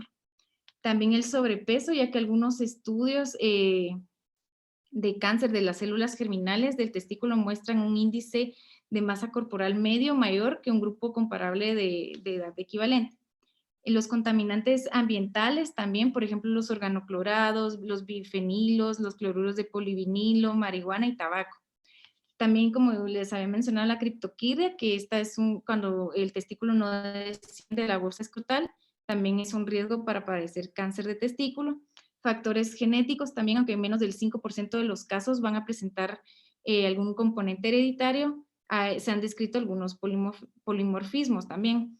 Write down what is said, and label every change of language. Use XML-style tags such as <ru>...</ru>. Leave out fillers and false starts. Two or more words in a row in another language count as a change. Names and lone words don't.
<es>También el sobrepeso, ya que algunos estudios de cáncer de las células germinales del testículo muestran un índice de masa corporal medio mayor que un grupo comparable de edad equivalente. Los contaminantes ambientales también, por ejemplo, los organoclorados, los bifenilos, los cloruros de polivinilo, marihuana y tabaco. También, como les había mencionado, la criptoquirdia, que esta es cuando el testículo no desciende de la bolsa escrotal, también es un riesgo para padecer cáncer de testículo. Factores genéticos también, aunque menos del 5% de los casos van a presentar algún componente hereditario, se han descrito algunos polimorfismos también.</es>